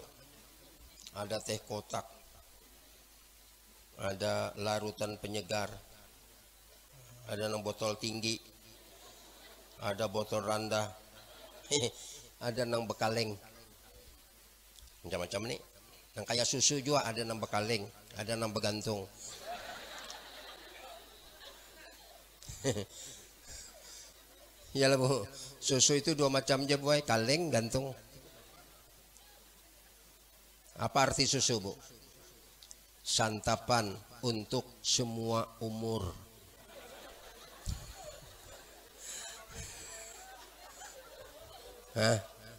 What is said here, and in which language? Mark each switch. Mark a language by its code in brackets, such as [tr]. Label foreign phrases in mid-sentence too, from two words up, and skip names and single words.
[bjn] Ada teh kotak, ada larutan penyegar, ada nang botol tinggi, ada botol rendah, ada nang bekaleng, macam-macam nih. Nang kayak susu juga ada nang bekaleng, ada nang begantung. Ya lah bu, susu itu 2 macam aja boy, kaleng, gantung. [id] Apa arti susu bu? Santapan untuk semua umur. Hah?